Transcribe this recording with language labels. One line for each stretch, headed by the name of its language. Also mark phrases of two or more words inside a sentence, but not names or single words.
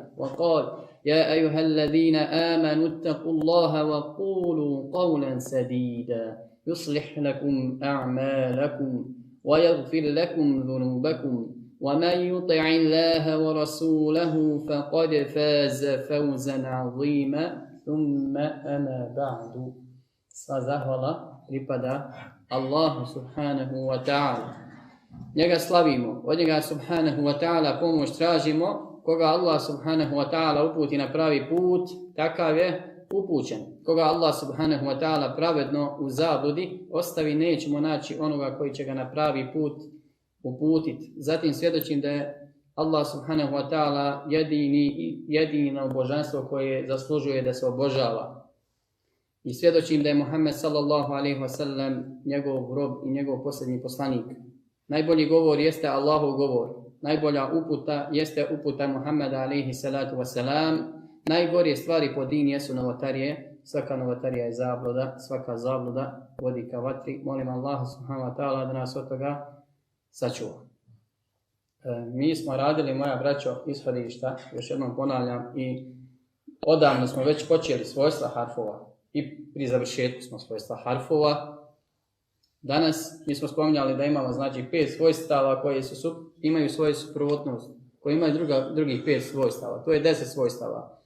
Arabic: وقال: يا أيها الذين آمنوا اتقوا الله وقولوا قولا سديدا يصلح لكم أعمالكم ويغفر لكم ذنوبكم، ومن يطع الله ورسوله فقد فاز فوزا عظيما. ثم أما بعد.
Bosnian: Sva zahvala pripada Allahu
Arabic: سبحانه و تعالى.
Bosnian: Njega slavimo, od njega
Arabic: سبحانه و تعالى
Bosnian: pomoć tražimo. Koga Allah
Arabic: سبحانه و تعالى
Bosnian: uputi na pravi put, takav je upućen. Koga Allah
Arabic: سبحانه و تعالى
Bosnian: pravedno u zabludi ostavi, nećemo naći onoga koji će ga na pravi put uputiti. Zatim svjedočim da je Allah
Arabic: سبحانه و تعالى
Bosnian: jedino božanstvo koje zaslužuje da se obožava. I svjedočim da je Muhammed
Arabic: صلى الله عليه و سلم
Bosnian: njegov rob i njegov posljednji poslanik. Najbolji govor jeste Allahov govor. Najbolja uputa jeste uputa Muhammeda
Arabic: عليه الصلاة و السلام.
Bosnian: Najgorije stvari po din jesu novotarije. Svaka novotarija je zabluda, svaka zabluda vodi ka vatri. Molim Allah
Arabic: سبحانه و تعالى
Bosnian: da nas od toga sačuva. Mi smo radili, moja braćo, ishodišta, još jednom ponavljam, i odavno smo već počeli svojstva harfova i pri završetku smo svojstva harfova. Danas mi smo spominjali da imamo znači 5 svojstava koje imaju svoju suprotnost, koji imaju drugih 5 svojstava, to je 10 svojstava.